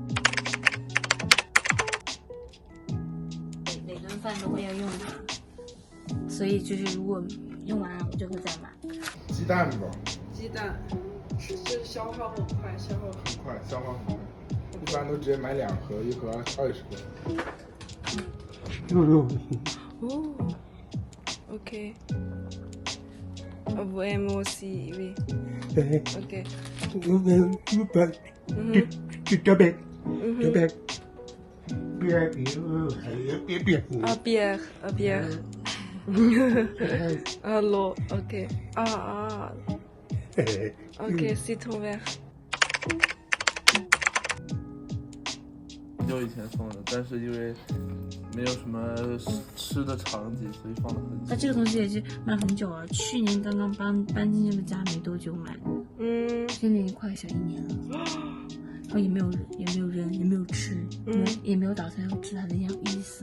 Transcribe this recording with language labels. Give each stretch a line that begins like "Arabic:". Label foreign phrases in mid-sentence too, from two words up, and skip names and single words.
Chinese: 每顿饭都会要用它，所以就是如果用完了我就会再买。鸡蛋吧，鸡蛋是消耗很快，消耗很快。一般都直接买2盒，一盒20个。
French: Oh, ok. Voyons oui. Ok. Ah, bière. L'eau, ok. Ok, citron vert.
Chinese: 就以前送的，但是因为没有什么吃的场景，所以放得很久。它这个东西也是卖很久了，去年刚刚搬进这个家没多久买的，现在已经快小1年了，然后也没有扔，也没有吃，也没有打算要吃它的意思。